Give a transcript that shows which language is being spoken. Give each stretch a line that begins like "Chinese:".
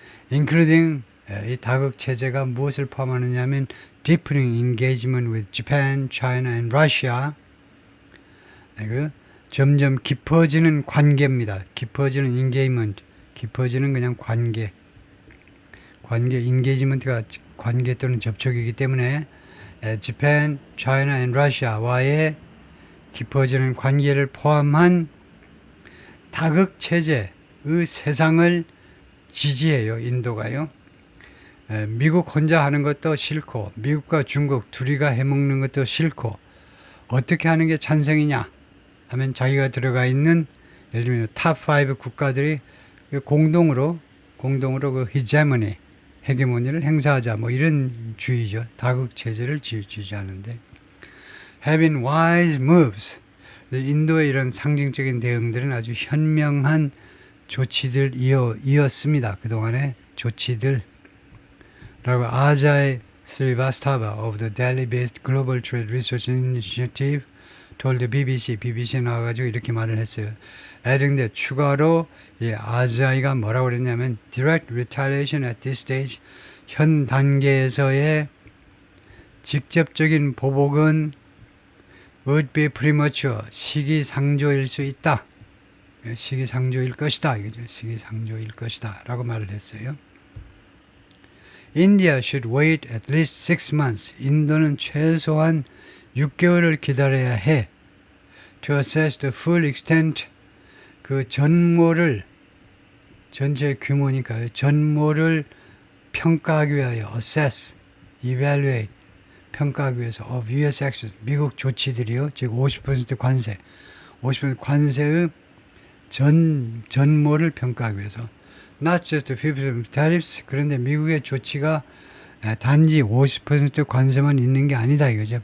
English: Including
Korean: 이 다극체제가 무엇을 포함하느냐면
English: deepening engagement with Japan, China and Russia.
Korean: 점점 깊어지는 관계입니다. 깊어지는 engagement. 깊어지는 그냥 관계, engagement가 관계 또는 접촉이기 때문에 Japan, China and Russia와의 깊어지는 관계를 포함한 다극체제의 세상을 지지해요. 인도가요. 미국 혼자 하는 것도 싫고 미국과 중국 둘이가 해먹는 것도 싫고 어떻게 하는 게 찬성이냐 하면 자기가 들어가 있는 예를 들면 탑5 국가들이 공동으로 그 헤게모니를 행사하자 뭐 이런 주의죠. 다극체제를 지지하는데
English: having wise moves.
Korean: 인도의 이런 상징적인 대응들은 아주 현명한 조치들이었습니다. 그동안의 조치들.
English: 라고 아자이 스리바스타바 of the Delhi-based Global Trade Research Initiative told the BBC
Korean: 나와가지고 이렇게 말을 했어요.
English: adding
Korean: 추가로 이 아자이가 뭐라고 그랬냐면
English: direct retaliation at this stage
Korean: 현 단계에서의 직접적인 보복은
English: would be premature
Korean: 시기상조일 수 있다. 시기상조일 것이다. 이거죠. 시기상조일 것이다. 라고 말을 했어요.
English: India should wait at least 6 months.
Korean: 인도는 최소한 6개월을 기다려야 해.
English: To assess the full extent
Korean: 그 전모를 전체 규모니까요. 전모를 평가하기 위하여
English: assess, evaluate
Korean: 평가하기 위해서
English: of U.S. actions
Korean: 미국 조치들이요. 즉 50% 관세 50% 관세의 전모를 평가하기 위해서
English: not just 50% tariffs
Korean: 그런데 미국의 조치가 단지 50% 관세만 있는 게 아니다 이거죠.